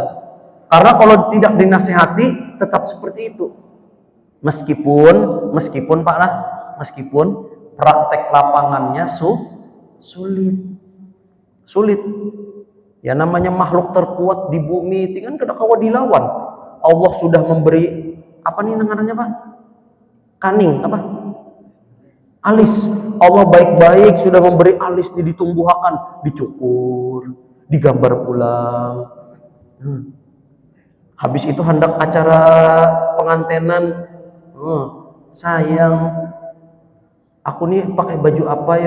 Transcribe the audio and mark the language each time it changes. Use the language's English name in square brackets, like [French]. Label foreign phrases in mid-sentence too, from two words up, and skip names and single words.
[Indonesian] Karena kalau tidak dinasihati tetap seperti itu. Meskipun Pak lah, meskipun praktek lapangannya sulit. Ya namanya makhluk terkuat di bumi itu kan [Banjar] kada kawa dilawan. [Indonesian] Allah sudah memberi apa nih namanya, Pak? Kaning apa? Alis. Allah baik-baik sudah memberi alis ditumbuhkan, dicukur, digambar pulang. Habis itu hendak acara pengantenan, sayang, aku nih pakai baju apa ya?